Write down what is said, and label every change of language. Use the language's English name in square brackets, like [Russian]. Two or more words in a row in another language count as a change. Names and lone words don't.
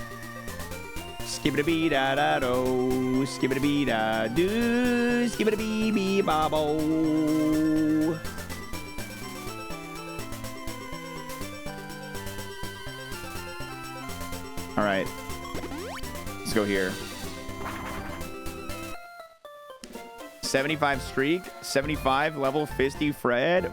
[English] Skibidi bee da da do. Skibidi bee da do. Skibidi bee bee ba bo. All right, let's go here. 75 streak, 75 level Fisty Fred.